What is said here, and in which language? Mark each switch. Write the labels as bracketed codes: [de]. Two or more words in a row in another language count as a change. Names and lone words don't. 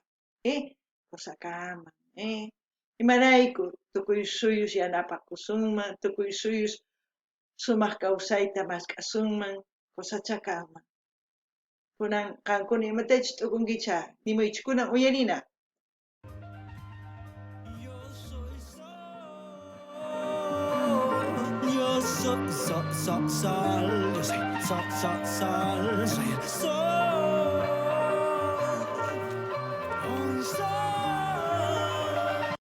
[qu] Qusakama, imarayku tukuy suyus yanapakusunman, tukuy suyus sumaq kawsayta mask'asunman, qusachakama. Kunan qankuna imatachus t'ukunkicha nimuychis kunan uyarina. [es] Yo soy sol, yo soy sol, soy el sol, un sol.